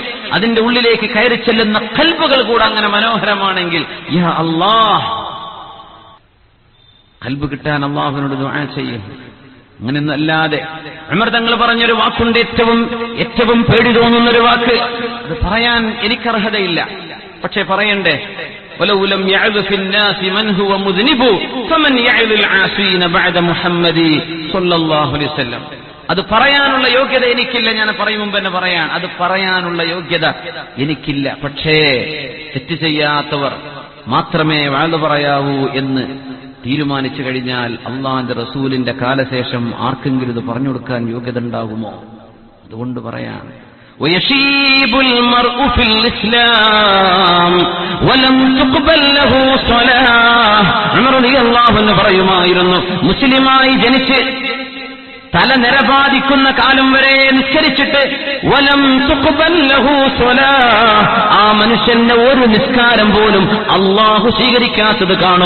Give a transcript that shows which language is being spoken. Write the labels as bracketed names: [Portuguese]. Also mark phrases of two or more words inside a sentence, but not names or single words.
[Malayalam] അതിന്റെ ഉള്ളിലേക്ക് കയറി ചെല്ലുന്ന ഖൽബുകൾ കൂടെ അങ്ങനെ മനോഹരമാണെങ്കിൽ, [Arabic] يا الله, [Malayalam] ഖൽബ് കിട്ടാൻ അല്ലാഹുവിനോട് ദുആ ചെയ്യും. അങ്ങനെയൊന്നും അല്ലാതെ ഉമർ തങ്ങൾ പറഞ്ഞൊരു വാക്കുണ്ട്, ഏറ്റവും പേടി തോന്നുന്നൊരു വാക്ക്. അത് പറയാൻ എനിക്കർഹതയില്ല, പക്ഷെ പറയണ്ടേ. [Arabic] ولو لم يعظ في الناس من هو مذنب فمن يعظ العاصين بعد محمد صلى الله عليه وسلم. [Malayalam] അത് പറയാനുള്ള യോഗ്യത എനിക്കില്ല. ഞാൻ പറയും മുമ്പ് തന്നെ പറയാൻ, അത് പറയാനുള്ള യോഗ്യത എനിക്കില്ല. പക്ഷേ തെറ്റ് ചെയ്യാത്തവർ മാത്രമേ വഅദ് പറയാവൂ എന്ന് തീരുമാനിച്ചു കഴിഞ്ഞാൽ അള്ളാഹുവിന്റെ റസൂലിന്റെ കാലശേഷം ആർക്കെങ്കിലും ഇത് പറഞ്ഞു കൊടുക്കാൻ യോഗ്യത ഉണ്ടാകുമോ? അതുകൊണ്ട് പറയാൻ, [Arabic] ويشيب المرء في الإسلام ولم تقبل له صلاة. [Malayalam] ഉമർ [Arabic] رضي الله عنه [Malayalam] പറയുമായിരുന്നു, മുസ്ലിമായി ജനിച്ച് തല നിരപാദിക്കുന്ന കാലം വരെ നിസ്കരിച്ചിട്ട് [Arabic] ولم تقبل له صلاة, [Malayalam] ആ മനുഷ്യന്റെ ഒരു നിസ്കാരം പോലും അല്ലാഹു സ്വീകരിക്കാത്തത് കാണും.